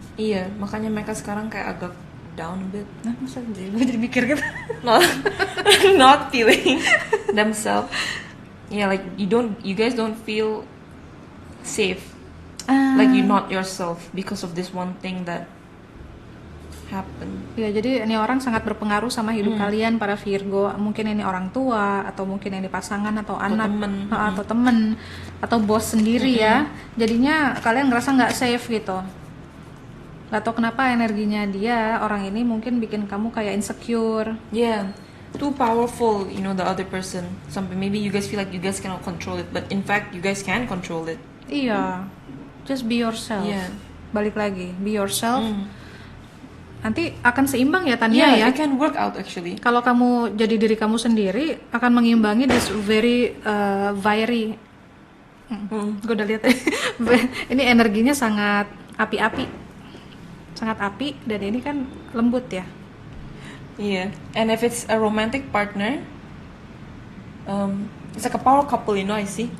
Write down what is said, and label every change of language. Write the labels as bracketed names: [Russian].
[Indonesian] Iya, makanya mereka sekarang kayak agak [English] down a bit. [Indonesian] Nah, masa gue jadi mikir gitu. [English] Not, not feeling themselves. Yeah, like you guys don't feel safe. Like you're not yourself because of this one thing that happened. [Indonesian] Ya, jadi ini orang sangat berpengaruh sama hidup kalian para Virgo. Mungkin ini orang tua, atau mungkin ini pasangan, atau anak, temen. atau temen, atau bos sendiri ya. Jadinya kalian ngerasa nggak safe gitu. Gak tau kenapa energinya dia, orang ini mungkin bikin kamu kayak insecure. [English] Yeah, too powerful, the other person. [Indonesian] Sampai [English] maybe you guys feel like you guys cannot control it, but in fact you guys can control it. [Indonesian] Iya, [English] just be yourself. Yeah. [Indonesian] Balik lagi, [English] be yourself. [Indonesian] Nanti akan seimbang ya Tania ya. [English] It can work out actually. [Indonesian] Kalau kamu jadi diri kamu sendiri, akan mengimbangi [English] this very [Indonesian] gue udah lihat ini energinya sangat api-api, sangat api, dan ini kan lembut ya. [English] Yeah, and if it's a romantic partner, it's like a power couple, I see.